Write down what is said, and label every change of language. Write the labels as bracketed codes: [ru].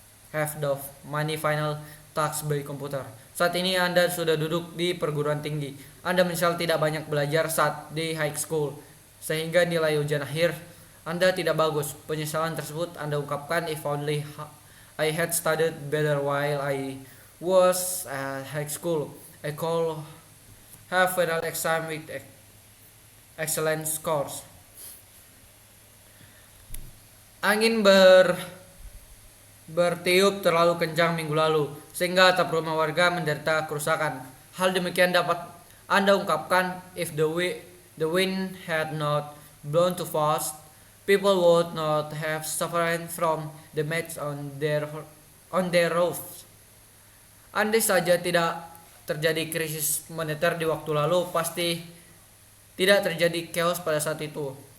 [id] have the money final task by komputer. Saat ini Anda sudah duduk di perguruan tinggi. Anda misal tidak banyak belajar saat di high school, sehingga nilai ujian akhir Anda tidak bagus. Penyesalan tersebut Anda ungkapkan, [en] if only I had studied better while I was at high school. I could have final exam with excellent scores. [id] Angin bertiup terlalu kencang minggu lalu, sehingga atap rumah warga menderita kerusakan. Hal demikian dapat Anda ungkapkan, [en] if the wind had not blown too fast, people would not have suffered from damage on their roofs. [id] Andai saja tidak terjadi krisis moneter di waktu lalu, pasti tidak terjadi chaos pada saat itu.